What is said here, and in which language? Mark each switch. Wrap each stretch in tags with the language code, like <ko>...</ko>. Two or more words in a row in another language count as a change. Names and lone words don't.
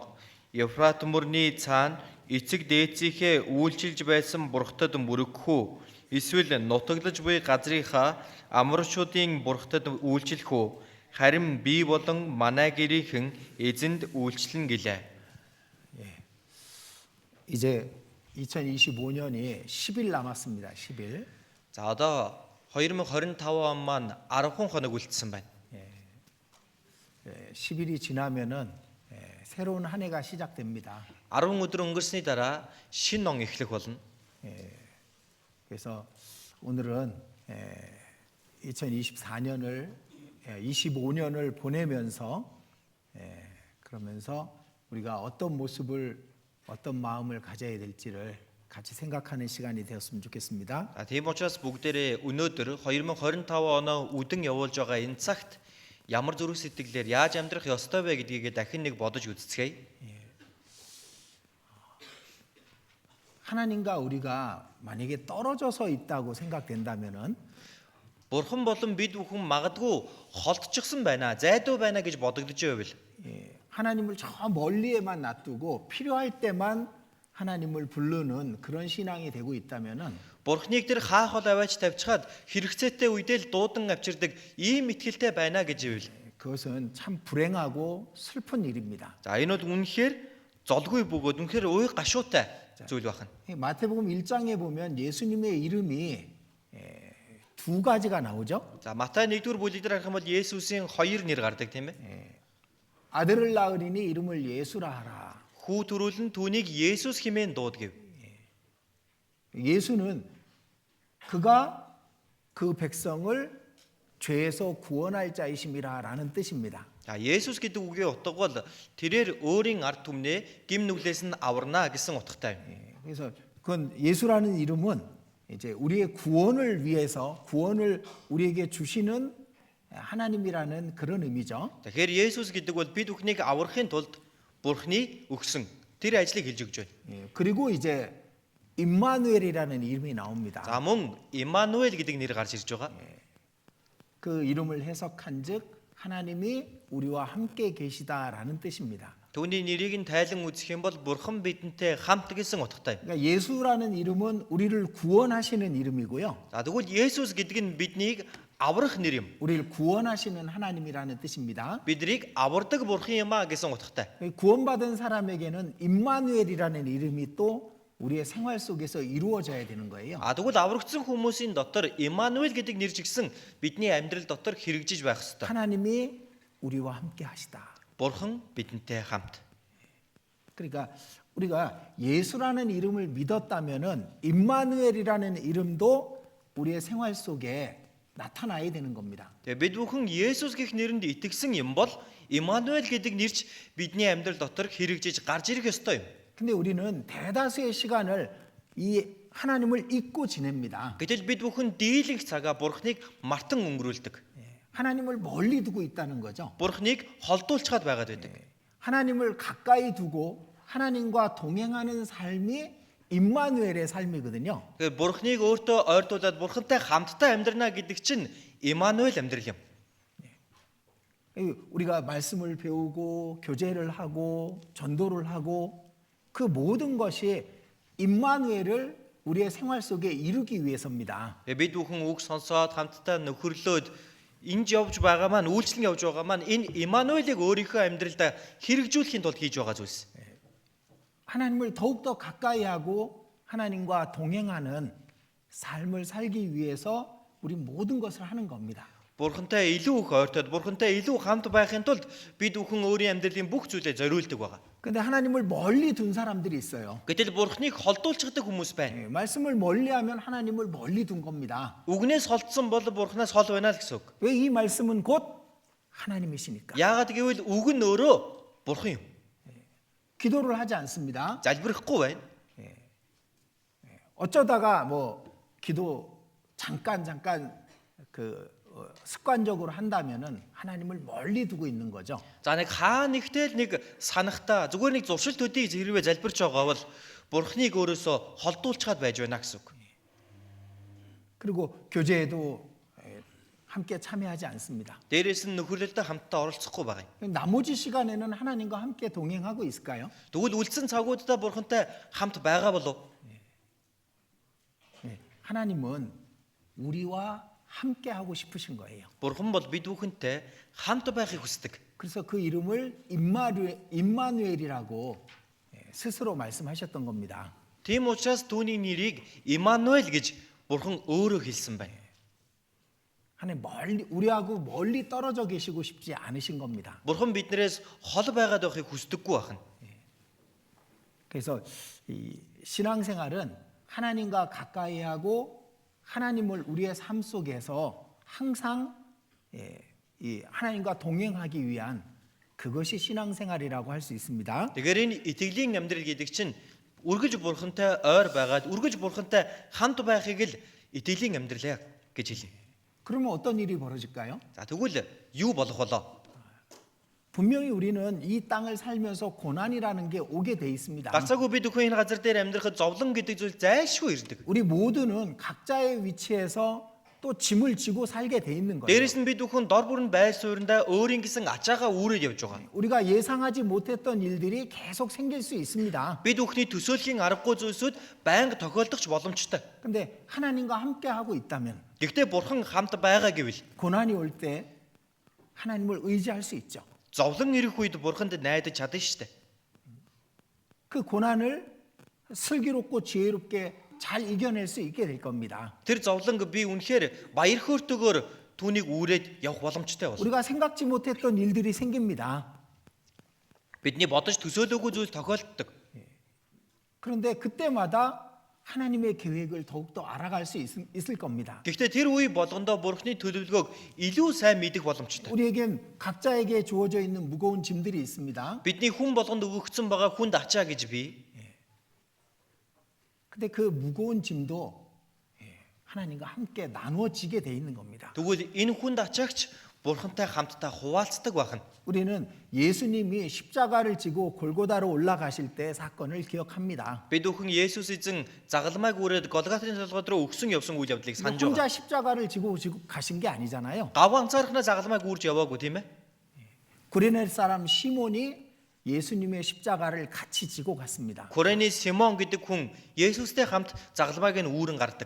<mn>Ефрат мөрний цаана эцэг дээдсийнхээ үйлчилж байсан бурхтад мөрөгөх үү? Эсвэл нутаглаж буй газрынхаа амаршуудын бурхтад үйлчлэх үү? Харин би болон манай гэрийнхэн эзэнд үйлчлэн гэлээ.</mn> <ko>이제 2025년이 10일 남았습니다. 10일.</ko> <mn>За одоо 2025 он маань 10хан хоног үлдсэн байна.</mn> <ko>10일이 지나면은 새로운 한 해가 시작됩니다.</ko> <mn>10 өдөр өнгөрсний дараа шинэ он эхлэх болно.</mn> <ko>그래서 오늘은 2024년을 25년을 보내면서 그러면서 우리가 어떤 모습을 어떤 마음을 가져야 될지를 같이 생각하는 시간이 되었으면 좋겠습니다.</ko> <mn>Тийм учраас бүгдээрээ өнөөдөр 2025 оноо үдэн явуулж байгаа энэ цагт ямар зүрх сэтгэлээр яаж амьдрах ёстой вэ гэдгийг дахин нэг бодож үзцгээе.</mn> <ko>하나님과 우리가 만약에 떨어져서 있다고 생각된다면은</ko> <mn>Бурхан болон бид бүхэн магадгүй холдчихсон байна, зайдуу байна гэж бодогдож байвал</mn> <ko>하나님을 저 멀리에만 놔두고 필요할 때만 하나님을 부르는 그런 신앙이 되고 있다면은</ko> <mn>Бурхныг тэр хаахад аваач тавьчихад хэрэгцээтэй үедээ л дуудан авчирдаг ийм итгэлтэй байна гэж ивэл</mn> <ko>그것은 참 불행하고 슬픈 일입니다.</ko> <mn>за энэ бол үнэхээр золгүй бөгөөд үнэхээр уй гашуутай зүйл байна.</mn> <ko>마태복음 1장에 보면 예수님의 이름이 두 가지가 나오죠.</ko> <mn>За Матай 1-р бүлэг дээр харах юм бол Есүсийн хоёр нэр гардаг тийм ээ.</mn> <ko>아들을 낳으리니 이름을 예수라 하라.</ko> <mn>Хүү төрүүлэн түүнийг Есүс хэмээн дуудгэв.</mn> <ko>예수는 그가 그 백성을 죄에서 구원할 자이심이라라는 뜻입니다.</ko> <mn>За Есүс гэдэг үгийн утга бол тэрээр өөрийн ард түмнээ гим нүглээс нь аварна гэсэн утгатай юм.</mn> <ko>그래서 그건 예수라는 이름은 이제 우리의 구원을 위해서 구원을 우리에게 주시는 하나님이라는 그런 의미죠.</ko> <mn>Тэгэхээр Есүс гэдэг бол бид бүхнийг аврахын тулд Бурхны өгсөн тэр ажлыг хэлж өгч байна.</mn> <ko>그리고 이제 임마누엘이라는 이름이 나옵니다.</ko> <mn>За мөн Иммануэль гэдэг нэр гарч ирж байгаа.</mn> <ko>그 이름을 해석한즉 하나님이 우리와 함께 계시다라는 뜻입니다.</ko> <mn>Түүний нэрийг нь тайлан үзэх юм бол Бурхан бидэнтэй хамт гэсэн утгатай.</mn> <ko>그러니까 예수라는 이름은 우리를 구원하시는 이름이고요.</ko> <mn>За тэгвэл Есүс гэдэг нь биднийг аврах нэр юм.</mn> <ko>우리를 구원하시는 하나님이라는 뜻입니다.</ko> <mn>Биднийг авардаг Бурхан юм а гэсэн утгатай.</mn> <ko>구원받은 사람에게는 임마누엘이라는 이름이 또 우리의 생활 속에서 이루어져야 되는 거예요.</ko> <mn>Тэгвэл аврагдсан хүмүүсийн дотор Иммануэль гэдэг нэр жигсэн бидний амьдрал дотор хэрэгжиж байх ёстой.</mn> <ko>하나님이 우리와 함께 하시다.</ko> <mn>Бурхан бидэнтэй хамт.</mn> <ko>그러니까 우리가 예수라는 이름을 믿었다면은 임마누엘이라는 이름도 우리의 생활 속에 나타나야 되는 겁니다.</ko> <mn>Тэгээ бид бүхэн Есүс гэх нэрэнд итгэсэн юм бол Иммануэль гэдэг нэрч бидний амьдрал дотор хэрэгжиж гарч ирэх ёстой юм.</mn> <ko>근데 우리는 대다수의 시간을 이 하나님을 잊고 지냅니다.</ko> <mn>Гэтэл бид бүхэн дийлэнх цагаа Бурхныг мартан өнгөрүүлдэг.</mn> <ko>하나님을 멀리 두고 있다는 거죠.</ko> <mn>Бурхныг холдуулчаад байгаад байдаг.</mn> <ko>하나님을 가까이 두고 하나님과 동행하는 삶이 임마누엘의 삶이거든요.</ko> <mn>Тэгээ Бурхныг өөртөө ойртуулад Бурхантай хамтдаа амьдрна гэдэг чинь Иммануэль амьдрал юм.</mn> <ko>우리가 말씀을 배우고 교제를 하고 전도를 하고 그 모든 것이 임마누엘을 우리의 생활 속에 이루기 위해서입니다.</ko> <mn>Бид бүхэн үг сонсоод хамтдаа нөхөрлөөд энд явж байгаа маань үйлчлэн явж байгаа маань энэ Иммануэлийг өөрийнхөө амьдралдаа хэрэгжүүлэхийн тулд хийж байгаа зүйлс.</mn> <ko>하나님을 더욱더 가까이 하고 하나님과 동행하는 삶을 살기 위해서 우리 모든 것을 하는 겁니다.</ko> <mn>Бурхантай илүү их ойртоод Бурхантай илүү хамт байхын тулд бид бүхэн өөрийн амьдралын бүх зүйлээ зориулдаг байгаа.</mn> <ko>근데 하나님을 멀리 둔 사람들이 있어요.</ko> <mn>Гэтэл Бурханыг холдуулчихдаг хүмүүс байна.</mn> <ko>말씀을 멀리 하면 하나님을 멀리 둔 겁니다.</ko> <mn>Үгнээс холдсон бол Бурханаас хол байна л гэсэн үг.</mn> <ko>왜 이 말씀은 곧 하나님이시니까.</ko> <mn>Яагаад гэвэл үг нь өөрөө Бурхан юм.</mn> <ko>기도를 하지 않습니다.</ko> <mn>Залбирахгүй байна.</mn> <ko>어쩌다가 뭐 기도 잠깐 습관적으로 한다면은 하나님을 멀리 두고 있는 거죠.</ko> <mn>За нэг хаа нэгтэл нэг санахта зүгээр нэг зуршил төдий хэрвээ залбирч байгаа бол Бурханыг өөрөөсөө холдуулчаад байж байна гэсэн үг.</mn> <ko>그리고 교제에도 함께 참여하지 않습니다.</ko> <mn>Дээрээс нь нөхөрлөлдөө хамтдаа оролцохгүй байгаа юм.</mn> <ko>나머지 시간에는 하나님과 함께 동행하고 있을까요?</ko> <mn>Тэгвэл үлдсэн цагуудаа Бурхантай хамт байгаа болов?</mn> <ko>하나님은 우리와 함께 하고 싶으신 거예요.</ko> <mn>Бурхан бол бид бүхэнтэй хамт байхыг хүсдэг.</mn> <ko>그래서 그 이름을 임마누엘이라고 스스로 말씀하셨던 겁니다.</ko> <mn>Тийм учраас түүний нэрийг Имануэль гэж Бурхан өөрөө хэлсэн байна.</mn> <ko>하나님 우리하고 멀리 떨어져 계시고 싶지 않으신 겁니다.</ko> <mn>Бурхан биднээс хол байгаад байхыг хүсдэггүй байна.</mn> <ko>그래서 이 신앙생활은 하나님과 가까이 하고 하나님을 우리의 삶 속에서 항상 이 하나님과 동행하기 위한 그것이 신앙생활이라고 할 수 있습니다.</ko> <mn>Тэгэхээр энэ итгэлийн амьдрал гэдэг чинь үргэлж Бурхантай ойр байгаад үргэлж Бурхантай хамт байхыг л итгэлийн амьдрал гэж хэлээ.</mn> <ko>그러면 어떤 일이 벌어질까요?</ko> <mn>За тэгвэл юу болох болоо?</mn> <ko>분명히 우리는 이 땅을 살면서 고난이라는 게 오게 돼 있습니다.</ko> <mn>Гацаагүй бид бүхэн энэ газар дээр амьдрахад зовлон гэдэг зүйл зайлшгүй ирдэг.</mn> <ko>우리 모두는 각자의 위치에서 또 짐을 지고 살게 돼 있는 거예요.</ko> <mn>Дээрэс нь бид бүхэн дор бүрэн байр суурьндаа өөрийн гэсэн ачаагаа үүрээд явж байгаа.</mn> <ko>우리가 예상하지 못했던 일들이 계속 생길 수 있습니다.</ko> <mn>Бид бүхний төсөөлхийн аргагүй зүйлсүүд байнга тохиолдох боломжтой.</mn> <ko>근데 하나님과 함께 하고 있다면</ko> <mn>Гэхдээ Бурхан хамт байгаа гэвэл</mn> <ko>고난이 올 때 하나님을 의지할 수 있죠.</ko> <mn>зовлон ирэх үед Бурханд найдаж чадна шүү дээ.</mn> <ko>그 고난을 슬기롭고 지혜롭게 잘 이겨낼 수 있게 될 겁니다.</ko> <mn>Тэр зовлонг би үнэхээр баяр хөөртэйгээр түүнийг үүрээд явах боломжтой болно.</mn> <ko>우리가 생각지 못했던 일들이 생깁니다.</ko> <mn>Бидний бодож төсөөлөөгүй зүйл тохиолддог.</mn> <ko>그런데 그때마다 하나님의 계획을 더욱더 알아갈 수 있을 겁니다.</ko> <mn>Гэхдээ тэр үе болгондоо Бурханы төлөвлөгөөг илүү сайн мэдэх боломжтой.</mn> <ko>우리에겐 각자에게 주어져 있는 무거운 짐들이 있습니다.</ko> <mn>Бидний хүн болгонд өгөгдсөн байгаа хүнд ачаа гэж би.</mn> <ko>근데 그 무거운 짐도 하나님과 함께 나누어지게 돼 있는 겁니다.</ko> <mn>Тэгвэл энэ хүнд ачаагч Бурхантай хамтдаа хуваалцдаг байна.</mn> <ko>우리는 예수님이 십자가를 지고 골고다로 올라가실 때 사건을 기억합니다.</ko> <mn>Бид бүхэн Есүс эзэн загалмайг үрээд Голготын толгойд руу өгсөн явсан үйл явдлыг санаж</mn> <ko>혼자</ko> <mn>байгаа.</mn> <ko>십자가를 지고 가신 게 아니잖아요.</ko> <mn>Гав ганцаархнаа загалмайг үрж яваагүй тийм ээ.</mn> <ko>구레네 사람 시몬이 예수님의 십자가를 같이 지고 갔습니다.</ko> <mn>Курэний Симон гэдэг хүн Есүстэй хамт загалмайг нь үүрэн гардаг.</mn>